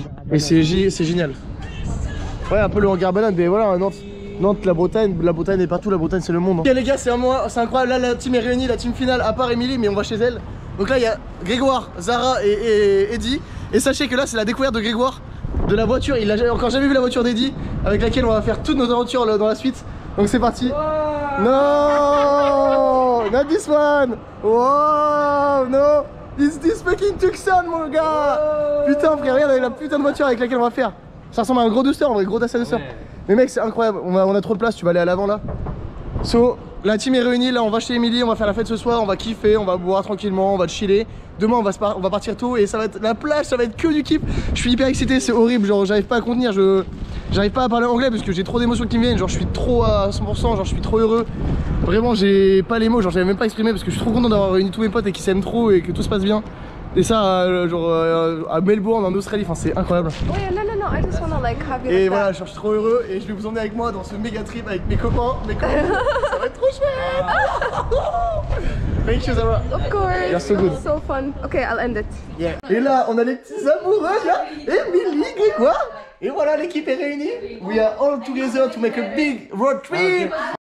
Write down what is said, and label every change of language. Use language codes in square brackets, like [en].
[fr] Et c'est génial. Ouais, un peu le hangar banane, mais voilà, Nantes, la Bretagne est partout, la Bretagne c'est le monde. Ok les gars, c'est incroyable, là la team est réunie, la team finale, à part Émilie, mais on va chez elle. Donc là il y a Grégoire, Zara et Eddie. Et sachez que là c'est la découverte de Grégoire, de la voiture, il a encore jamais vu la voiture d'Eddie, avec laquelle on va faire toutes nos aventures dans la suite. Donc c'est parti. [en] Wow. No, not this one. Wow, no, it's this fucking Tucson [fr] mon gars. [en] Wow. [fr] Putain frère, regarde la putain de voiture avec laquelle on va faire. Ça ressemble à un gros Duster, en vrai, gros Dacia Duster. Ouais. Mais mec, c'est incroyable, on a trop de place, tu vas aller à l'avant là. So, la team est réunie, là on va chez Émilie, on va faire la fête ce soir, on va kiffer, on va boire tranquillement, on va chiller. Demain on va partir tôt et ça va être la plage, ça va être que du kiff. Je suis hyper excité, c'est horrible, genre j'arrive pas à contenir, j'arrive pas à parler anglais parce que j'ai trop d'émotions qui me viennent, genre je suis trop à 100%, genre je suis trop heureux. Vraiment j'ai pas les mots, genre j'avais même pas exprimé parce que je suis trop content d'avoir réuni tous mes potes et qu'ils s'aiment trop et que tout se passe bien. Et ça, à Melbourne, en Australie, enfin c'est incroyable. [en] Oh yeah, no, I just wanna like have you. [fr] Et voilà, je suis trop heureux et je vais vous emmener avec moi dans ce méga trip avec mes copains, ça va être trop chouette. [en] Thank you, Zara. Of course. You're so good. So fun. Okay, I'll end it. [fr] Yeah. Et là, on a les petits amoureux, là, Émilie, Grégoire. Et voilà, l'équipe est réunie. [en] We are all together to make a big road trip.